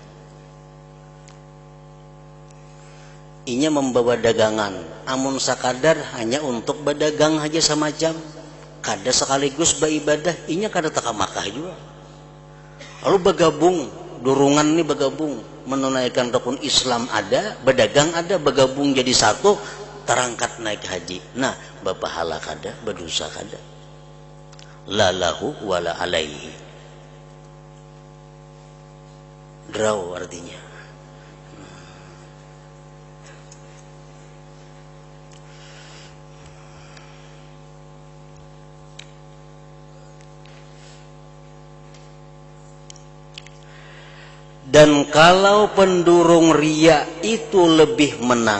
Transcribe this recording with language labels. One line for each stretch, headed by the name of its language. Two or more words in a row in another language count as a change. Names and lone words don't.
Banjar: Inya membawa dagangan, amun sakadar hanya untuk berdagang aja semacam, kada sekaligus beribadah, inya kada taka Makkah juga. Lalu bergabung, durungan nih bergabung, menunaikan rukun Islam ada, berdagang ada, bergabung jadi satu, terangkat naik haji. Nah, berpahala kada, berdosa kada.
Arabic: لا له ولا عليه.
Banjar: Draw artinya. Dan kalau pendurung riya itu lebih menang.